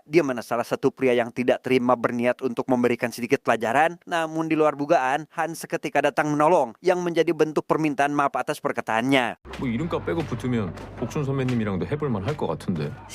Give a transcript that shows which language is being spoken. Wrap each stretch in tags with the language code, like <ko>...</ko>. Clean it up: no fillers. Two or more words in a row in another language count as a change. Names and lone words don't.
<id>Dia mana salah satu pria yang tidak terima berniat untuk memberikan sedikit pelajaran. Namun di luar dugaan, Han seketika datang menolong yang menjadi bentuk permintaan maaf atas perkataannya.</id> <ko>뭐 이름값 빼고 붙으면 복순 선배님이랑도 해볼만 할 것 같은데.</ko>